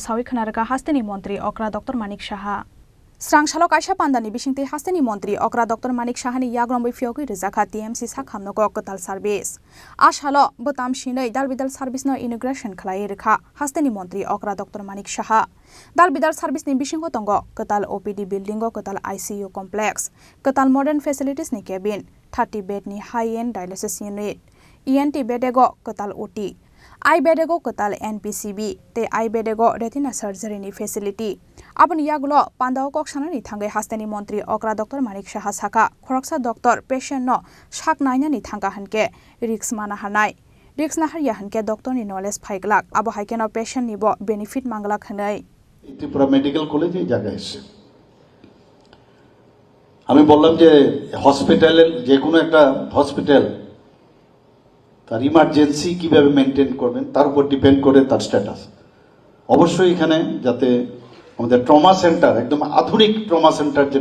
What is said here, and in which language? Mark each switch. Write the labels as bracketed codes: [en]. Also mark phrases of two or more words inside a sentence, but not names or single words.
[trp] sawi khnarga hasteni montri okra dr Manik Saha Strangshalo kaisa pandani bisingte hasteni montri okra dr Manik Sahani yagrombai fiogui rizakha TMC sakhamnogo kotal service ashalo botam shinai dalbidal service no integration khlai rekha hasteni montri okra dr Manik Saha dalbidal service ni bisingo tongo kotal [en] OPD building [trp] go kotal [en] ICU complex [trp] kotal [en] modern facilities [trp] ni cabin 30 bed ni [en] high end dialysis unit ENT [trp] bedego kotal OT I bedego kotal NPCB te I bedego [en] retina surgery [trp] ni facility Abon yagulo pandao koksana ni thangai hasteni montri okra dr Manik Saha saka khoroksa [en] doctor patient [trp] no sak naina ni thangka hanke risk mana hanai risk na harya hanke doctor ni knowledge phaiglak abo haike no patient ni bo benefit manglak hanai [bn] ত্রিপুরা মেডিকেল কলেজ এই জায়গায় এসেছে আমি বললাম যে হসপিটালের যে কোনো একটা হসপিটাল তার ইমার্জেন্সি কিভাবে মেইনটেইন করবেন তার উপর ডিপেন্ড করে তার স্ট্যাটাস অবশ্যই এখানে যাতে আমাদের [en] trauma center [bn] একদম আধুনিক [en] trauma center [bn] যেন